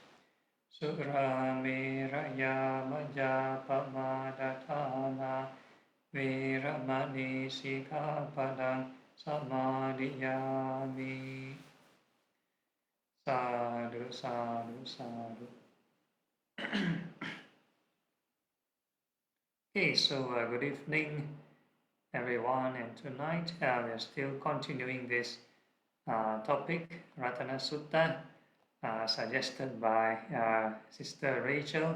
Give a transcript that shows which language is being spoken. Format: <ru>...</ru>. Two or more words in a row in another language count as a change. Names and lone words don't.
<pi>Surameraya majapamadatthana viramani sikkhapadang samadhiyami. Sadhu, sadhu, sadhu.</pi> <en>Okay, so good evening, everyone, and tonight we are still continuing this topic, Ratana Sutta, suggested by Sister Rachel.</en>